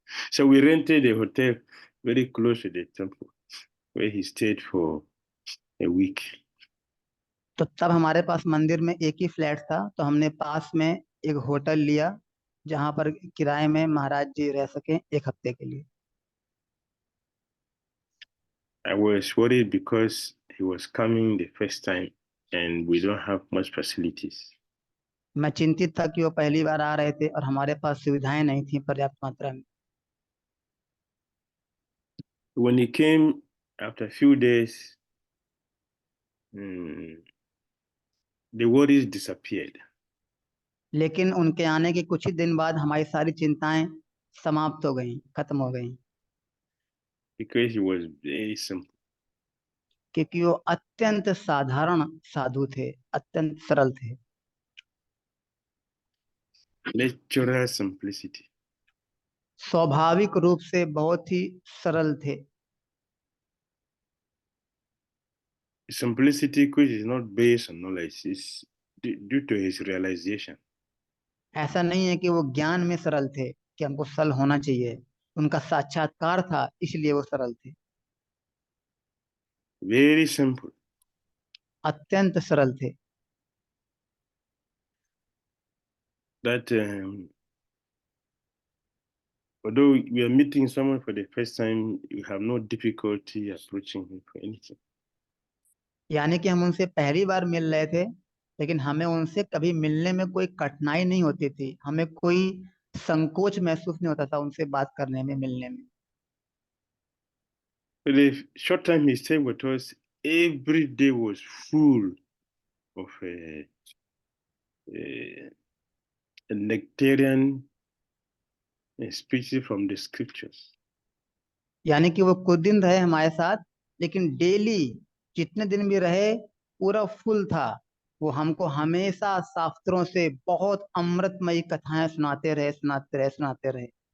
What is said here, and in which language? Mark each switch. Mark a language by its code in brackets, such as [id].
[en] So we rented a hotel very close to the temple, where he stayed for a week. [hi] तो तब हमारे पास मंदिर में एक ही फ्लैट था, तो हमने पास में एक होटल लिया जहां पर किराए में महाराज जी रह सके 1 हफ्ते के लिए। [en] I was worried because he was coming the first time and we don't have much facilities. [hi] मैं चिंतित था कि वो पहली बार आ रहे थे और हमारे पास सुविधाएं नहीं थी पर्याप्त मात्रा में। [en] When he came after a few days, the worries disappeared. [hi] लेकिन उनके आने के कुछ ही दिन बाद हमारी सारी चिंताएं समाप्त हो गईं, खत्म हो गईं। [en] Because he was very simple. [hi] क्योंकि वो अत्यंत साधारण साधु थे, अत्यंत सरल थे। [en] Natural simplicity. [hi] स्वाभाविक रूप से बहुत ही सरल थे। [en] Simplicity which is not based on knowledge is due to his realization. [hi] ऐसा नहीं है कि वो ज्ञान में सरल थे कि हमको सरल होना चाहिए, उनका साक्षात्कार था इसलिए वो सरल थे। [en] Very simple. [hi] अत्यंत सरल थे। [en] That although we are meeting someone for the first time, you have no difficulty approaching him for anything. [hi] यानी कि हम उनसे पहली बार मिल रहे थे, लेकिन हमें उनसे कभी मिलने में कोई कठिनाई नहीं होती थी, हमें कोई संकोच महसूस नहीं होता था उनसे बात करने में, मिलने में। [en] For the short time he stayed with us, every day was full of a nectarian speeches from the scriptures. [hi] यानी कि वो कुछ दिन रहे हमारे साथ, लेकिन डेली जितने दिन भी रहे पूरा फुल था। वो हमको हमेशा शास्त्रों से बहुत अमृतमयी कथाएं सुनाते रहे, सुनाते रहे, सुनाते रहे।